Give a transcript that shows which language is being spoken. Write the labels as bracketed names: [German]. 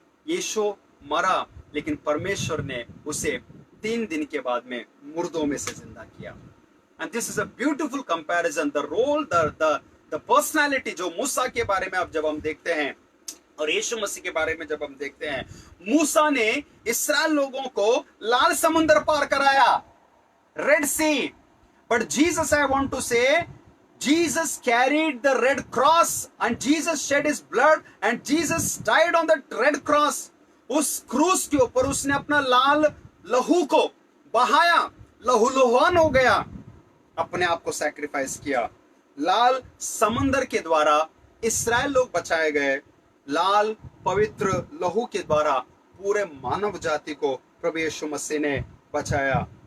[Hindi] यीशु मरा, लेकिन परमेश्वर ने उसे 3 दिन के बाद में मुर्दों में से जिंदा किया। [English] And this is a beautiful comparison. The role, the personality [Hindi] जो मूसा के बारे में अब जब हम देखते हैं और यीशु मसीह के बारे में जब हम देखते हैं, मूसा ने इस्राएल लोगों को लाल समुद्र पार कराया, red C. [English] But Jesus, I want to say, Jesus carried the red cross and Jesus shed his blood and Jesus died on that red cross. [Hindi] उस क्रूस के ऊपर उसने अपना लाल लहू को बहाया, लहूलुहान हो गया, अपने आप को सैक्रिफाइस किया। लाल समंदर के द्वारा इस्राएल लोग बचाए गए। लाल पवित्र लहू के द्वारा पूरे मानव जाति को प्रभु यीशु मसीह ने बचाया।